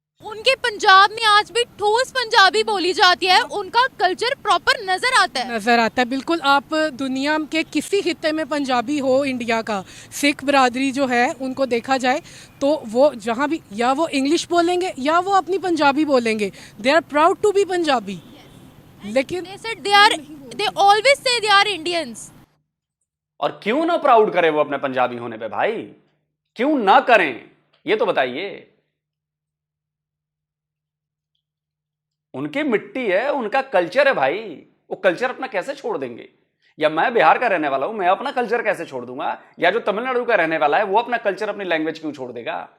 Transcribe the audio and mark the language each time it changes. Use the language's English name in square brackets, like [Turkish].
[Hindi] उनके पंजाब में आज भी ठोस पंजाबी बोली जाती है, उनका कल्चर प्रॉपर नजर आता है। नज़र आता है, बिल्कुल। आप दुनिया के किसी खित्ते में पंजाबी हो, इंडिया का सिख बरादरी जो है उनको देखा जाए तो वो जहाँ भी, या वो इंग्लिश बोलेंगे या वो अपनी पंजाबी बोलेंगे। [English] They are proud to be Punjabi. [Hindi] लेकिन [English] they always say they are Indians। [Hindi] और क्यों ना प्राउड करें वो अपने पंजाबी होने पे भाई, क्यों ना करें, ये तो बताइए। उनकी मिट्टी है, उनका कल्चर है भाई, वो कल्चर अपना कैसे छोड़ देंगे? या मैं बिहार का रहने वाला हूं, मैं अपना कल्चर कैसे छोड़ दूंगा? या जो तमिलनाडु का रहने वाला है वो अपना कल्चर, अपनी लैंग्वेज क्यों छोड़ देगा?